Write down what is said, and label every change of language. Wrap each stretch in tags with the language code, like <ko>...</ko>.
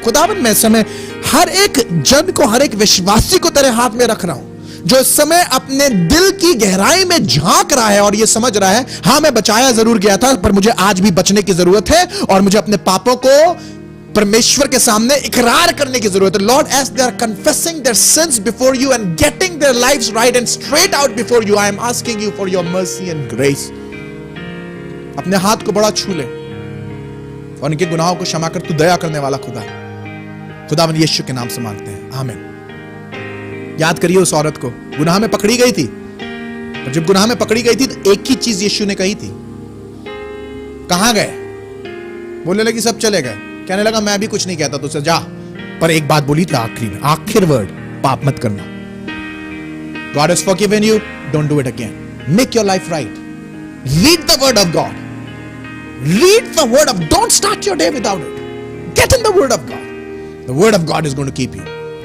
<hi>खुदाबंद, मैं इस समय हर एक जन को, हर एक विश्वासी को तेरे हाथ में रख रहा हूं, जो इस समय अपने दिल की गहराई में झांक रहा है और ये समझ रहा है, हां मैं बचाया जरूर गया था, पर मुझे आज भी बचने की जरूरत है, और मुझे अपने पापों को परमेश्वर के सामने इकरार करने की जरूरत है।</hi> <en>Lord, as they are confessing their sins before you and getting their lives right and straight out before you, I am asking you for your mercy and grace.</en> <hi>अपने हाथ को बड़ा छू ले और उनके गुनाहों को क्षमा कर, तू दया करने वाला खुदा है। खुदावंद यीशु के नाम से मांगते हैं, आमीन। याद करिए उस औरत को, गुनाह में पकड़ी गई थी, और जब गुनाह में पकड़ी गई थी तो एक ही चीज यीशु ने कही थी। कहां गए? बोलने लगी सब चले गए। कहने लगा मैं भी कुछ नहीं कहता तुझसे, जा। पर एक बात बोली थी आखिरी में, आखिर वर्ड, पाप मत करना।</hi> <en>God has forgiven you, don't do it again. Make your life right. Read the word of God. Read the word of, don't start your day without it. Get in the word of God. The word of God is going to keep you.</en>